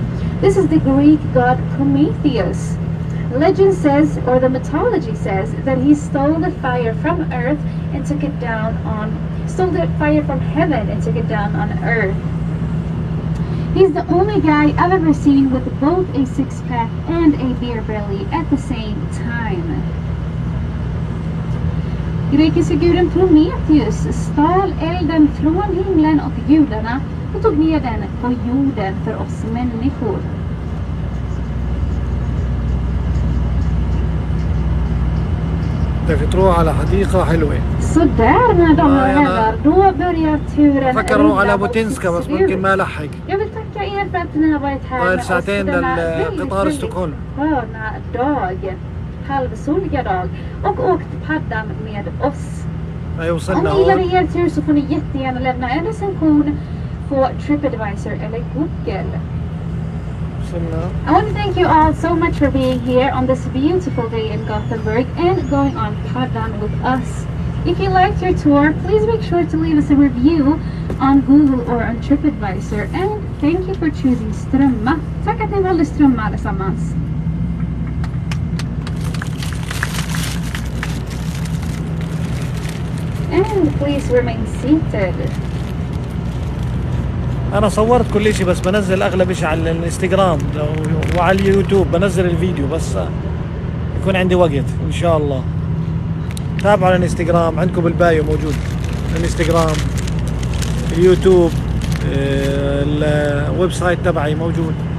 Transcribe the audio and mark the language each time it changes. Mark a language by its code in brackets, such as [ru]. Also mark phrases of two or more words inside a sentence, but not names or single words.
[en] This is the Greek god Prometheus. Legend says, or the mythology says, that he stole the fire from earth and took it down on, stole the fire from heaven and took it down on earth. He's the only guy I've ever seen with both a six-pack and a beer belly at the same time. [sv] Grekiska guden Prometheus stal elden från himlen och gudarna och tog ner den på jorden för oss människor. [ar] تروح على حديقة حلوة. [sv] Så där mina damer och herrar, då börjar turen. [ar] فكر نروح على بوتينسكا بس ممكن ما لحق. [sv] Jag vill tacka er för att ni har varit här med oss denna väldigt sköna dag. Halvsoliga dag och åkt paddan med oss. Om ni gillar er tur så får ni jättegärna lämna en recension på TripAdvisor eller Google. [en] I want to thank you all so much for being here on this beautiful day in Gothenburg and going on Paddan with us. If you liked your tour, please make sure to leave us a review on Google or on TripAdvisor. And thank you for choosing Strömma. [sv] Tack att ni valde Strömma allesammans. [en] And please remain seated. [ar] انا صورت كل شيء بس بنزل اغلب شيء على الانستغرام وعلى اليوتيوب، بنزل الفيديو بس يكون عندي وقت ان شاء الله. تابعوا على الانستغرام، عندكم بالبايو موجود الانستغرام، اليوتيوب، [en] the web site [ar] تبعي موجود.